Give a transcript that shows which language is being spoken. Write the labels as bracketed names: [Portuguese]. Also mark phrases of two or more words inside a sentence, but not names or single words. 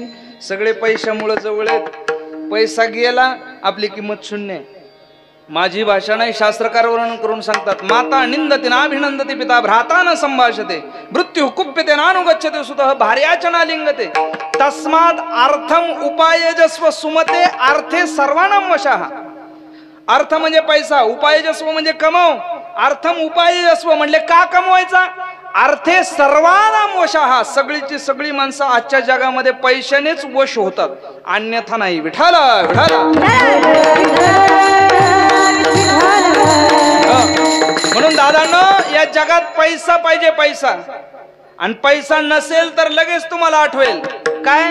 [Marathi] सगळे पैशामुळे जवळ आहेत. पैसा गेला आपली किंमत शून्य. माझी भाषा नाही, शास्त्रकार वर्णन करून सांगतात. [Sanskrit] माता निंदते नाभिनंदते, पिता भ्राता न संभाषते, मृत्यू कुप्यते नानुगच्छते, सुतः भार्याच न लिंगते. तस्मात् अर्थम उपायजस्व सुमते, अर्थे सर्वाणां वशः. [Marathi] अर्थ म्हणजे पैसा, उपायजस्व म्हणजे कमव. [Sanskrit] अर्थम उपायजस्व [Marathi] म्हणजे का कमवायचा? [Sanskrit] अर्थे सर्वानां वशः. [Marathi] सगळीची सगळी माणसं आजच्या जगामध्ये पैशानेच वश होतात, अन्यथा नाही. विठाल विठाल. म्हणून दादांनो, या जगात पैसा पाहिजे, पैसा. आणि पैसा नसेल तर लगेच तुम्हाला आठवेल काय?